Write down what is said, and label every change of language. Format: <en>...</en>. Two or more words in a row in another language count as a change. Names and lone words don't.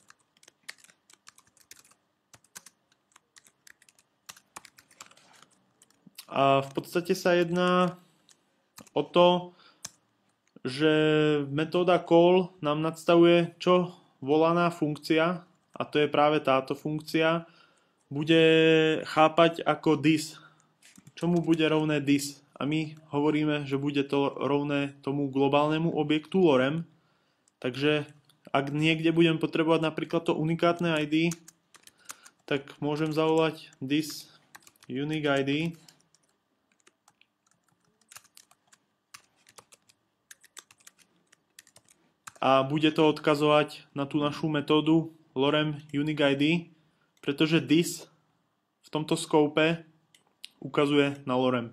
<sk>A v podstate sa jedná o to, že metóda call nám nadstavuje, čo volaná funkcia, a to je práve táto funkcia, bude chápať ako this. Čomu bude rovné this? A my hovoríme, že bude to rovné tomu globálnemu objektu lorem. Takže ak niekde budem potrebovať napríklad to unikátne ID, tak môžem zavolať</sk> <en>this unique ID.</en> <sk>A bude to odkazovať na tú našu metódu lorem</sk> <en>unique ID,</en> <sk>pretože this v tomto scope ukazuje na lorem.</sk>